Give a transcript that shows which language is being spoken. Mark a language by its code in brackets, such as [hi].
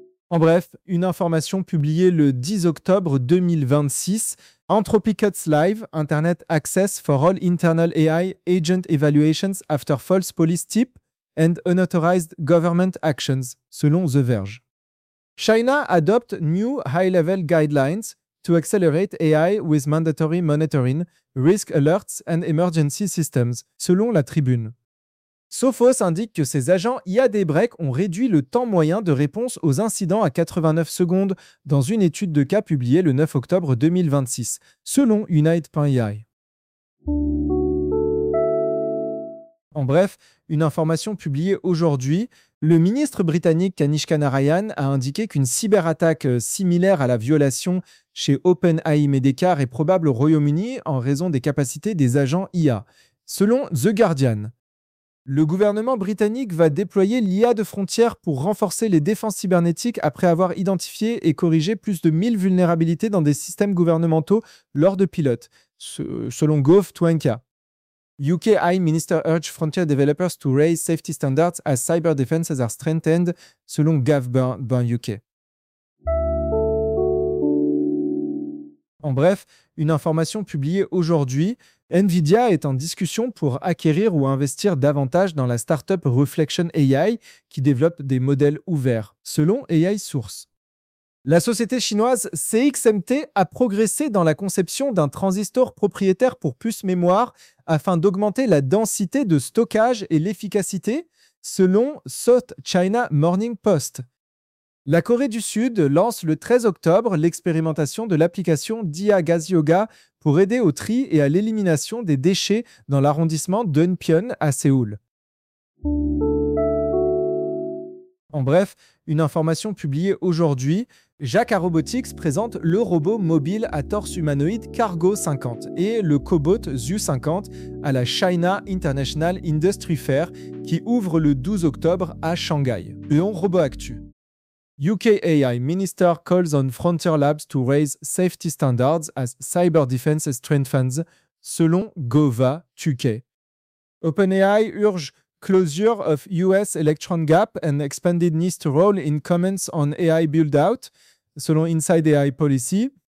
[fr] En bref, une information publiée le 10 octobre 2026, [en] Anthropic cuts live Internet access for all internal AI agent evaluations after false police tip and unauthorized government actions, [fr] selon [en] The Verge. China adopts new high-level guidelines to accelerate AI with mandatory monitoring, risk alerts and emergency systems, [fr] selon [en] la tribune. [fr] Sophos indique que ses agents IA Daybreak ont réduit le temps moyen de réponse aux incidents à 89 secondes dans une étude de cas publiée le 9 octobre 2026, selon Unite.ai. En bref, une information publiée aujourd'hui, le ministre britannique Kanish Kanarayan a indiqué qu'une cyberattaque similaire à la violation chez OpenAI Medecar est probable au Royaume-Uni en raison des capacités des agents IA, selon The Guardian. Le gouvernement britannique va déployer l'IA de frontière pour renforcer les défenses cybernétiques après avoir identifié et corrigé plus de 1000 vulnérabilités dans des systèmes gouvernementaux lors de pilotes, selon Gov.uk. [en] UK High Minister urge frontier developers to raise safety standards as cyber defenses are strengthened, [fr] selon [en] Gov.uk. [fr] En bref, une information publiée aujourd'hui, Nvidia est en discussion pour acquérir ou investir davantage dans la startup Reflection AI qui développe des modèles ouverts, selon AI Source. La société chinoise CXMT a progressé dans la conception d'un transistor propriétaire pour puces mémoire afin d'augmenter la densité de stockage et l'efficacité, selon South China Morning Post. La Corée du Sud lance le 13 octobre l'expérimentation de l'application DIA Gas Yoga pour aider au tri et à l'élimination des déchets dans l'arrondissement d'Eunpyeon à Séoul. En bref, une information publiée aujourd'hui, Jacquard Robotics présente le robot mobile à torse humanoïde Cargo 50 et le cobot ZU 50 à la China International Industry Fair qui ouvre le 12 octobre à Shanghai. Léon Robot Actu. [en] UK AI Minister calls on Frontier Labs to raise safety standards as cyber defense strengthens, [fr] selon [en] Gov.uk. OpenAI urge closure of US Electron Gap and expanded NIST role in comments on AI build-out, [fr] selon [en] Inside AI Policy.